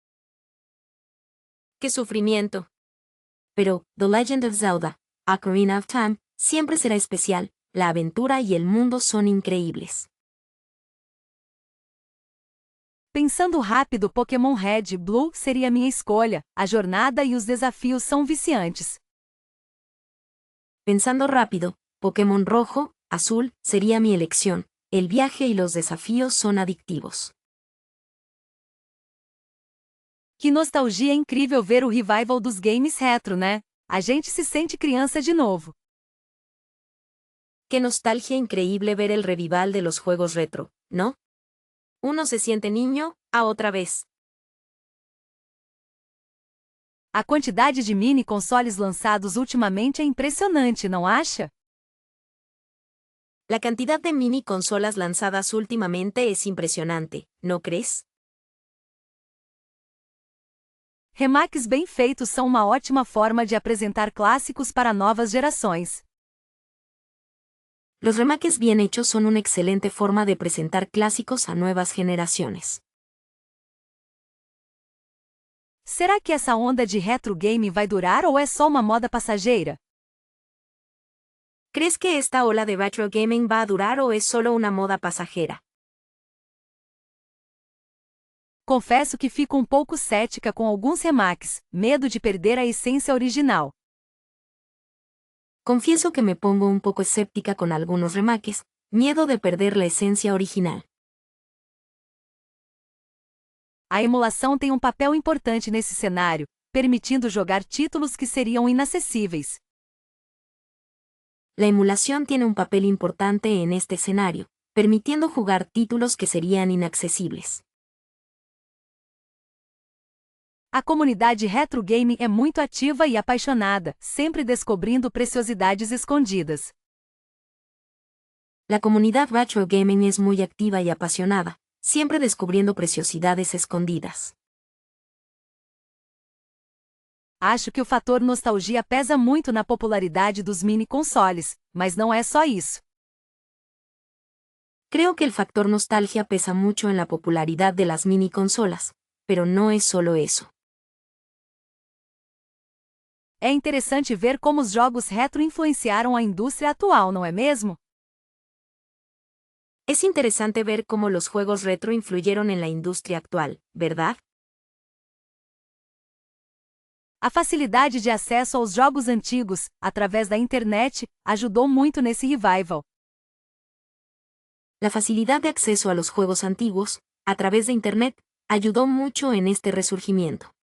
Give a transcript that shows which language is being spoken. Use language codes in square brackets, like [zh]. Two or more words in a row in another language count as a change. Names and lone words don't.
[es] ¡Qué sufrimiento! Pero The Legend of Zelda, Ocarina of Time, siempre será especial, la aventura y el mundo son increíbles. [pt] Pensando rápido, Pokémon Red e Blue seria minha escolha, a jornada e os desafios são viciantes. [es] Pensando rápido, Pokémon Rojo, Azul sería mi elección, el viaje y los desafíos son adictivos. [pt] Que nostalgia incrível ver o revival dos games retro, né? A gente se sente criança de novo. [es] Qué nostalgia increíble ver el revival de los juegos retro, ¿no? Uno se siente niño, a otra vez. [pt] A quantidade de mini consoles lançados ultimamente é impressionante, não acha? [es] La cantidad de mini consolas lanzadas últimamente es impresionante, ¿no crees? [pt] Remakes bem feitos são uma ótima forma de apresentar clássicos para novas gerações. [es] Los remakes bien hechos son una excelente forma de presentar clásicos a nuevas generaciones. [pt] Será que essa onda de [en] retro game [pt] vai durar ou é só uma moda passageira? [es] ¿Crees que esta ola de [en] retro gaming [es] va a durar o es solo una moda pasajera? [pt] Confesso que fico um pouco cética com alguns remakes, medo de perder a essência original. [es] Confieso que me pongo un poco escéptica con algunos remakes, miedo de perder la esencia original. [pt] A emulação tem um papel importante nesse cenário, permitindo jogar títulos que seriam inacessíveis. [es] La emulación tiene un papel importante en este escenario, permitiendo jugar títulos que serían inaccesibles. [pt] A comunidade [en] retro gaming [pt] é muito ativa e apaixonada, sempre descobrindo preciosidades escondidas. [es] La comunidad [en] retro gaming [es] es muy activa y apasionada, siempre descubriendo preciosidades escondidas. [pt] Acho que o fator nostalgia pesa muito na popularidade dos mini consoles, mas não é só isso. [es] Creo que el factor nostalgia pesa mucho en la popularidad de las mini consolas, pero no es solo eso. [pt] É interessante ver como os jogos retro influenciaram a indústria atual, não é mesmo? [es] Es interesante ver cómo los juegos retro influyeron en la industria actual, ¿verdad? [pt] A facilidade de acesso aos jogos antigos, através da internet, ajudou muito nesse revival. [es] La facilidad de acceso a los juegos antiguos, a través de Internet, ayudó mucho en este resurgimiento.